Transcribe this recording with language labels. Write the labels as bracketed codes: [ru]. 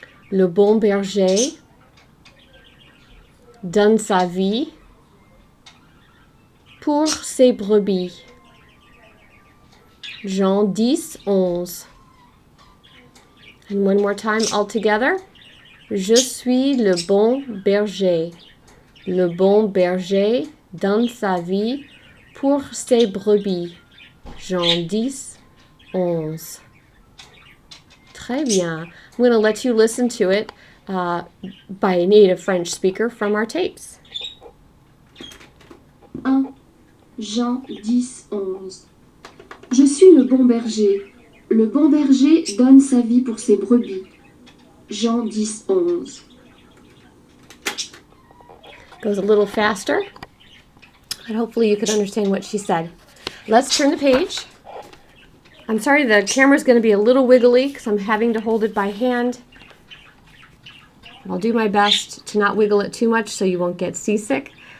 [fr] Le bon berger donne sa vie pour ses brebis. Jean 10, 11. [en] And one more time all together. [fr] Je suis le bon berger. Le bon berger donne sa vie pour ses brebis. Jean 10, 11. Très bien. [en] I'm going to let you listen to it by a native French speaker from our tapes. [fr] 1. Jean 10, 11. Je suis le bon berger. Le bon berger donne sa vie pour ses brebis. Jean 10, 11. [en] Goes a little faster, and hopefully you could understand what she said. Let's turn the page. I'm sorry the camera's going to be a little wiggly because I'm having to hold it by hand. I'll do my best to not wiggle it too much so you won't get seasick.